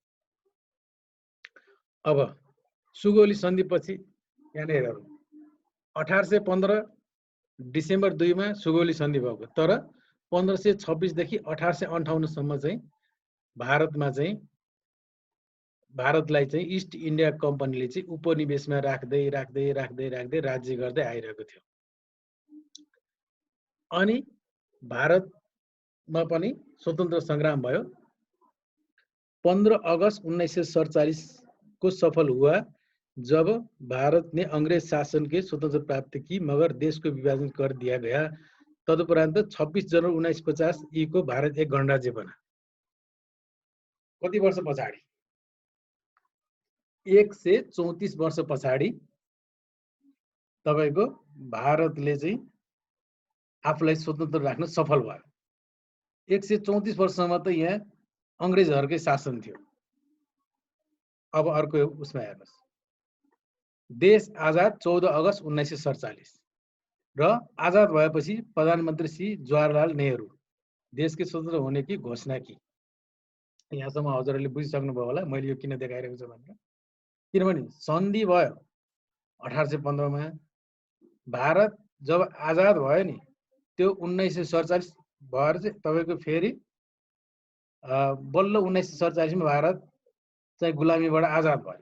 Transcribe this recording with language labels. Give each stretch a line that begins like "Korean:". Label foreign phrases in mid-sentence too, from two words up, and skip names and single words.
Nepali: अब सुगौली सन्धिपछि यहाँनिर 1815 डिसेम्बर 2 मा सुगौली सन्धि भएको, तर 1526 देखि 1858 सम्म चाहिँ भारतलाई चाहिँ इस्ट इन्डिया कम्पनीले चाहिँ उपनिवेशमा राख्दै राज्य गर्दै आइरहेको थियो। अनि भारतमा पनि स्वतन्त्र सङ्ग्राम भयो।
Hindi: 15 अगस्त 1947 को सफल हुआ जब भारत ने अंग्रेज शासन के स्वतंत्र प्राप्त की, मगर देश को विभाजन कर दिया गया। तदुपरांत 26 जनवरी 1950 को भारत एक गणराज्य बना।
Nepali: कति वर्ष पछाडि? 134 वर्ष पछाडि तपाईको भारतले चाहिँ आफूलाई स्वतन्त्र राख्न सफल भयो। 134 वर्षसम्म त यहाँ अंग्रेजहरुकै शासन थियो। अब अर्को उसमा हेर्नुस्, देश आजाद 14 अगस्त 1947 र आजाद भएपछि प्रधानमन्त्री श्री जवाहरलाल नेहरू
Hindi: देश के स्वतन्त्र होने की घोषणा की।
Nepali: यहाँसम्म हजुरहरूले बुझिसक्नुभयो होला मैले यो किन देखाइरहेको छु भनेर। किनभने सन्धि भयो 1815 मा, भारत जब आजाद भयो नि त्यो 1947 भएर चाहिँ तपाईको फेरि बल्ल 1947 मा भारत चाहिँ गुलामीबाट आजाद भयो।